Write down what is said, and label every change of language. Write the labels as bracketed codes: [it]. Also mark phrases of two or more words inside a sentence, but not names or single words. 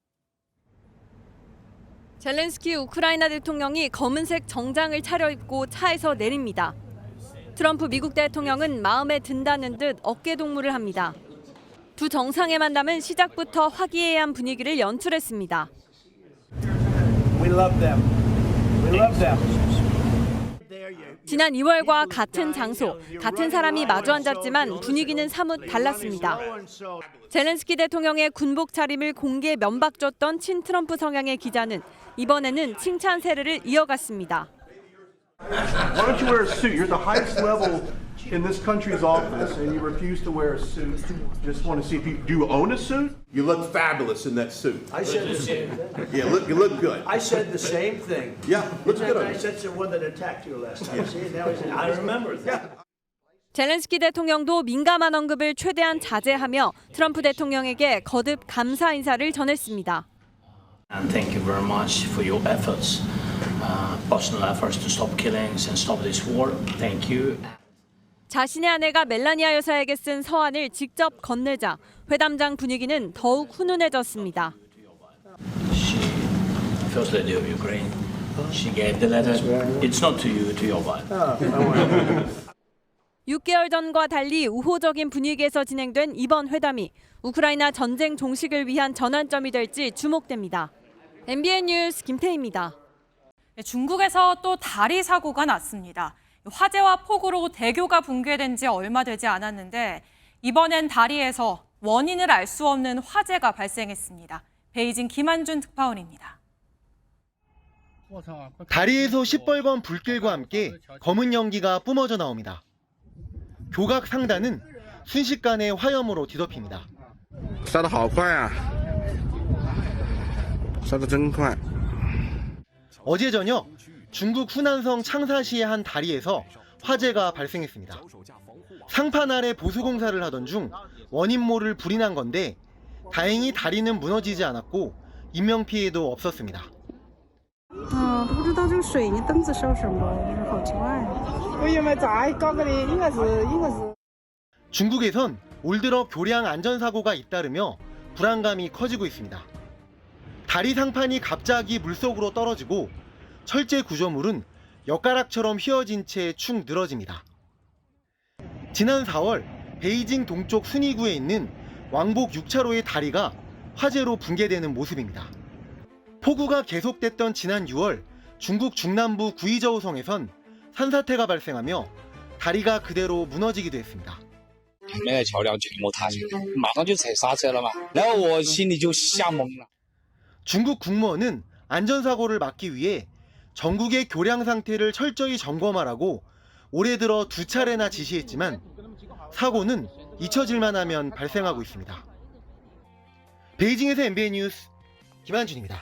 [ko] 젤렌스키 우크라이나 대통령이 검은색 정장을 차려입고 차에서 내립니다. 트럼프 미국 대통령은 마음에 든다는 듯 어깨동무를 합니다. 두 정상의 만남은 시작부터 화기애애한 분위기를 연출했습니다. [en] We love them. We love them. [ko] 지난 2월과 같은 장소, 같은 사람이 마주 앉았지만 분위기는 사뭇 달랐습니다. 젤렌스키 대통령의 군복 차림을 공개 면박줬던 친트럼프 성향의 기자는 이번에는 칭찬 세례를 이어갔습니다. [en] Why don't you wear a suit? You're the highest level in this country's office, and you refuse to wear a suit. Just want to see if you do you own a suit? You look fabulous in that suit. I said the same thing. Yeah, you look good. I said the same thing. Yeah, looks good on I you. said the one that attacked you last time. See, now he said, I remember that. [ko] 젤렌스키 대통령도 민감한 언급을 최대한 자제하며 트럼프 대통령에게 거듭 감사 인사를 전했습니다. [en] And thank you very much for your efforts, personal efforts to stop killings and stop this war. Thank you. [ko] 자신의 아내가 멜라니아 여사에게 쓴 서한을 직접 건네자 회담장 분위기는 더욱 훈훈해졌습니다. [en] First lady of Ukraine. She gave the letter. It's not to you, to your wife. [ko] 6개월 전과 달리 우호적인 분위기에서 진행된 이번 회담이 우크라이나 전쟁 종식을 위한 전환점이 될지 주목됩니다. MBN 뉴스 김태희입니다. 중국에서 또 다리 사고가 났습니다. 화재와 폭우로 대교가 붕괴된 지 얼마 되지 않았는데 이번엔 다리에서 원인을 알 수 없는 화재가 발생했습니다. 베이징 김한준 특파원입니다. 다리에서 시뻘건 불길과 함께 검은 연기가 뿜어져 나옵니다. 교각 상단은 순식간에 화염으로 뒤덮입니다. [zh] 烧得好快啊！烧得真快。 [ko] 어제 저녁 중국 후난성 창사시의 한 다리에서 화재가 발생했습니다. 상판 아래 보수공사를 하던 중 원인 모를 불이 난 건데 다행히 다리는 무너지지 않았고 인명피해도 없었습니다. [zh] 不知道这个水泥灯子烧什么，好奇怪。我也没咋搞个的，应该是。 [ko] 중국에선 올 들어 교량 안전사고가 잇따르며 불안감이 커지고 있습니다. 다리 상판이 갑자기 물속으로 떨어지고 철제 구조물은 엿가락처럼 휘어진 채 축 늘어집니다. 지난 4월 베이징 동쪽 순이구에 있는 왕복 6차로의 다리가 화재로 붕괴되는 모습입니다. 폭우가 계속됐던 지난 6월 중국 중남부 구이저우성에선 산사태가 발생하며 다리가 그대로 무너지기도 했습니다. [zh] 那个桥梁全部塌下来，马上就踩刹车了嘛，然后我心里就吓懵了。 [ko] 중국 국무원은 안전사고를 막기 위해 전국의 교량 상태를 철저히 점검하라고 올해 들어 2차례나 지시했지만 사고는 잊혀질만 하면 발생하고 있습니다. 베이징에서 MBN 뉴스 김한준입니다.